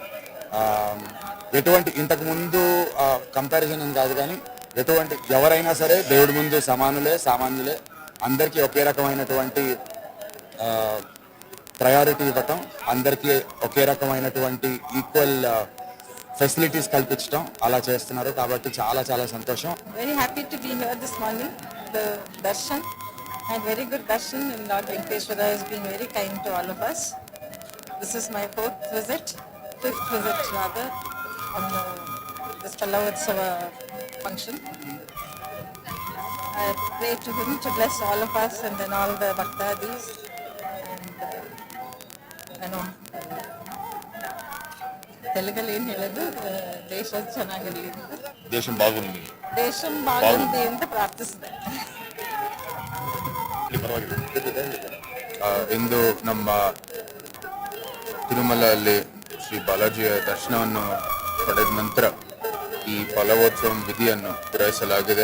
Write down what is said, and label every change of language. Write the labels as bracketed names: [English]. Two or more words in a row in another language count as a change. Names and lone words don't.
[Telugu] ఎటువంటి ఇంతకుముందు కంపారిజన్ అని కాదు కానీ ఎటువంటి ఎవరైనా సరే దేవుడి ముందు సామాన్యులే, అందరికీ ఒకే రకమైనటువంటి ప్రయారిటీ ఇవ్వటం, అందరికీ ఒకే రకమైనటువంటి [English] equal facilities [Telugu] కల్పించడం అలా చేస్తున్నారు. కాబట్టి చాలా చాలా సంతోషం. [English] Very happy to be here this morning. The darshan and very good darshan, and Lord Venkateshwara has been very kind to all of us. This is my fifth visit rather, on this Pallavotsava function. I pray to him to bless all of us and then all the bhaktadis, and [Telugu] తెలుగులో ఏం [Kannada] ಹೇಳೋದು, ದೇಶ ಚೆನ್ನಾಗಿರಲಿ ಅಂತ, [Telugu] దేశం బాగుంది [Kannada] ಅಂತ ಪ್ರಾರ್ಥಿಸಿದೆ. ಇಂದು ನಮ್ಮ ತಿರುಮಲಲ್ಲಿ ಶ್ರೀ ಬಾಲಾಜಿಯ ದರ್ಶನವನ್ನು ಪಡೆದ ನಂತರ ಈ ಫಲವೋತ್ಸವ ವಿಧಿಯನ್ನು ಪೂರೈಸಲಾಗಿದೆ.